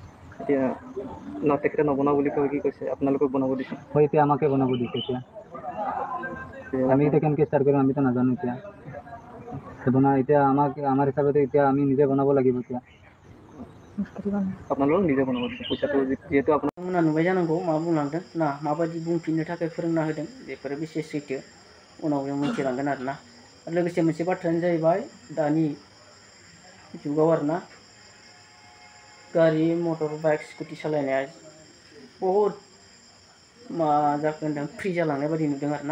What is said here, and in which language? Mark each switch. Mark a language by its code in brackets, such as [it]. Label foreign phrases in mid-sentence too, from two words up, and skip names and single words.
[as] এতিয়া তেখেতে নবনাওঁ বুলি কৈ কি কৈছে, আপোনালোকক বনাব দিছে? হয়, এতিয়া আমাকে বনাব দিছে এতিয়া। আমি এতিয়া কেনেকৈ ষ্টাৰ্ট কৰিম আমিতো নাজানো এতিয়া। এতিয়া আমাৰ হিচাপতে এতিয়া আমি নিজে বনাব লাগিব এতিয়া। আপোনালোকক নিজে বনাব দিছে পইচাটো যিহেতু আপোনাৰ [brx] मोना नुबाय जानांगौ मा बुंलांदों ना माबायदि बुंफिननो थाखाय फोरोंना होदों बेफोरो बेसे सैथो उनाव जों मिथिलांगोन आरोना। लोगोसे मोनसे बाथ्रायानो जाहैबाय दानि जुगाव आरोना गारि मटर बाइक स्कुटि सालायनाया बहुद मा जाखो होनदों फ्रि जालांनाय बायदि नुदों आरोना।